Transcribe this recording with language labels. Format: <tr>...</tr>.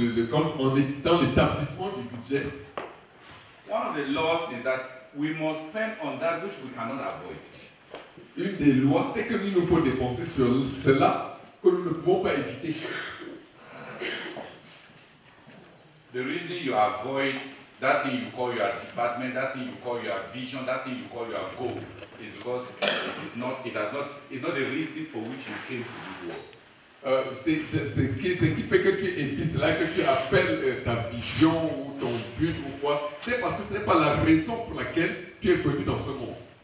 <fr>Quand on est dans l'établissement du budget,</fr> <en>one of the laws is that we must spend on that which we cannot avoid.</en> <fr>une des lois, c'est que nous faut dépenser sur cela que nous ne pouvons pas éviter.</fr> <en>The reason you avoid that thing you call your department, that thing you call your vision, that thing you call your goal, is because it's not the reason for which you came to this world.</en> <fr>C'est ce qui fait que tu évites cela, que tu appelles ta vision ou ton but ou quoi. C'est parce que ce n'est pas la raison pour laquelle tu es venu dans ce monde.</fr>